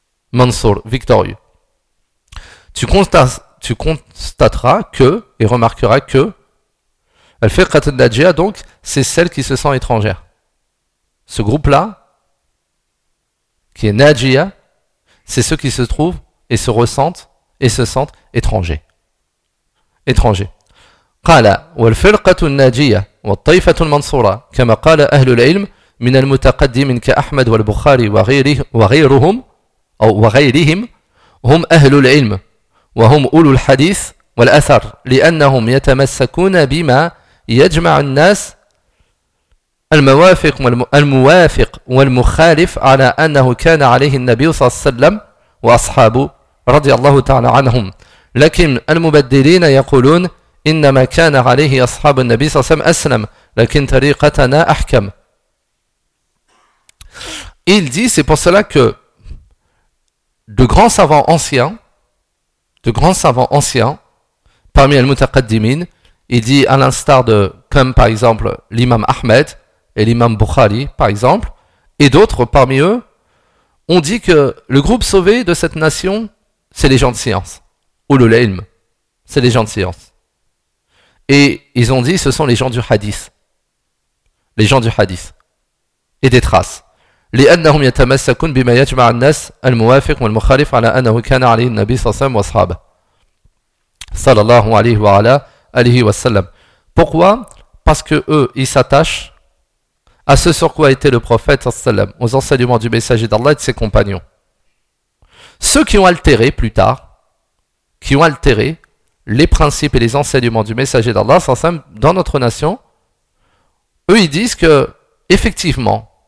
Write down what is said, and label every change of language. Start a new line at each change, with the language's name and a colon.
French: Mansour, victorieux. Tu constateras que, et remarqueras que, Al-Firqatun Najia, donc, c'est celle qui se sent étrangère. Ce groupe-là, qui est Najia, c'est ceux qui se trouvent et se ressentent et se sentent étrangers. Étrangers.
Arabic: Qala, Al-Firqatun Najia, Al-Taifatun Mansoura, Kama Qala Ahlul Ilm, Min Al-Mutaqaddimin Ka Ahmed Wal-Bukhari Wa-Ghayruhum, أو وغيرهم هم أهل العلم وهم أولو الحديث والأثر لأنهم يتمسكون بما يجمع الناس الموافق والمخالف على أنه كان عليه النبي صلى الله عليه وسلم وأصحابه رضي الله تعالى عنهم لكن المبدلين يقولون إنما كان عليه أصحاب النبي صلى الله عليه وسلم أسلم لكن طريقتنا أحكم.
French: Il dit, c'est pour cela que De grands savants anciens, parmi Al-Mutaqaddimin, il dit à l'instar de, comme par exemple, l'imam Ahmed et l'imam Bukhari, par exemple, et d'autres parmi eux, ont dit que le groupe sauvé de cette nation, c'est les gens de science. Ulul Ilm, c'est les gens de science. Et ils ont dit, ce sont les gens du hadith. Les gens du hadith. Et des traces.
Arabic: لأنهم يتمسكون بما يجمع الناس الموافق والمخالف على أنه كان عليه النبي صلى الله عليه وسلم صلى الله عليه وعلى آله وسلم.
French: Pourquoi? Parce que eux, ils s'attachent à ce sur quoi était le prophète
Arabic: صلى الله عليه وسلم,
French: aux enseignements du messager d'Allah et de ses compagnons. Ceux qui ont altéré plus tard, qui ont altéré les principes et les enseignements du messager d'Allah
Arabic: صلى الله عليه وسلم
French: dans notre nation, eux, ils disent que effectivement